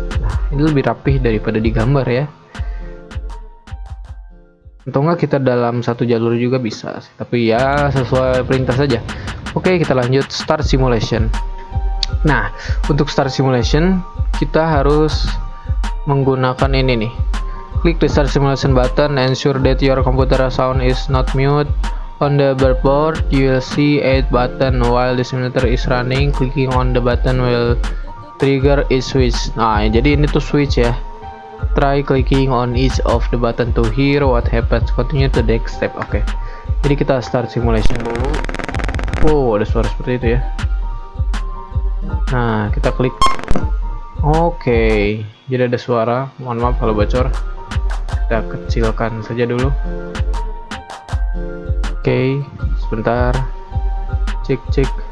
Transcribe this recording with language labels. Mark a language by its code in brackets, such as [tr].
[id] Nah, ini lebih rapih daripada digambar ya. Atau enggak kita dalam satu jalur juga bisa, tapi ya sesuai perintah saja. Oke, kita lanjut start simulation. Nah, untuk start simulation kita harus menggunakan ini nih. [en] Klik the start simulation button, ensure that your computer sound is not mute. On the barboard, you will see 8 button while the simulator is running. Clicking on the button will trigger each switch. [id] Nah, jadi ini tuh switch ya. [en] Try clicking on each of the button to hear what happens. Continue to the next step. [id] Oke. Jadi kita start simulation dulu. Oh, ada suara seperti itu ya. Nah, kita klik. Oke. Jadi ada suara. Mohon maaf kalau bocor. Kita kecilkan saja dulu. Oke, sebentar. Cek.